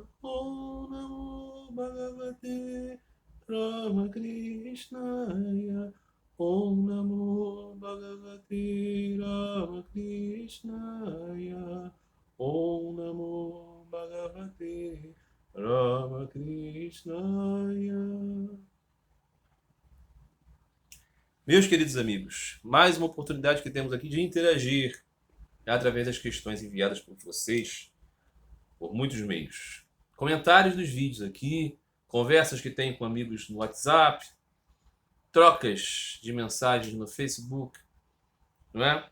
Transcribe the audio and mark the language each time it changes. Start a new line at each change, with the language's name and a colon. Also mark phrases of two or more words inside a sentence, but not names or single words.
Sanskrit: ओम् नमो भगवते रामकृष्णाय. ओम् नमो भगवते रामकृष्णाय. ओम् नमो भगवते रामकृष्णाय.
Portuguese: Meus queridos amigos, mais uma oportunidade que temos aqui de interagir através das questões enviadas por vocês por muitos meios. Comentários dos vídeos aqui, conversas que tenho com amigos no WhatsApp, trocas de mensagens no Facebook, não é?